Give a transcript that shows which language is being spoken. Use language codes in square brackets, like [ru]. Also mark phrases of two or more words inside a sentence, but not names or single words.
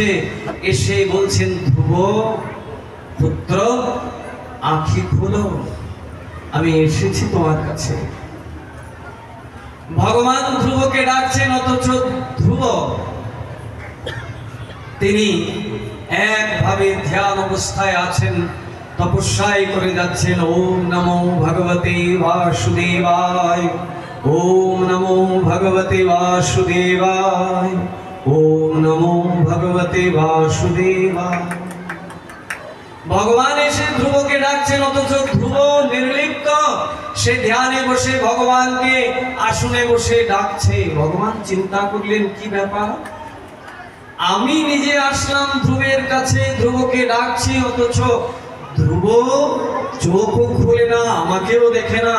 [bn] এসে বলছেন, ধ্রুব পুত্র আঁখি খোলো, আমি এসেছি তোমার কাছে। ভগবান ধ্রুবকে ডাকছেন, অথচ ধ্রুব তিনি একভাবে ধ্যান অবস্থায় আছেন, তপস্যায় করে যাচ্ছেন। [sa] ওম নমো ভগবতে বাসুদেবায়, ওম নমো ভগবতে বাসুদেবায়, ওম নমো ভগবতে বাসুদেবায়। [bn] ভগবান এসে ধ্রুবকে ডাকছেন, অথচ ধ্রুব নির্লিপ্ত, সে ধ্যানে বসে ভগবানকে আসনে বসে ডাকছে। ভগবান চিন্তা করলেন, কি ব্যাপার, আমি নিজে আসলাম ধ্রুবের কাছে, ধ্রুবকে ডাকছি, অথচ ধ্রুব চোখও খুলে না, আমাকেও দেখে না।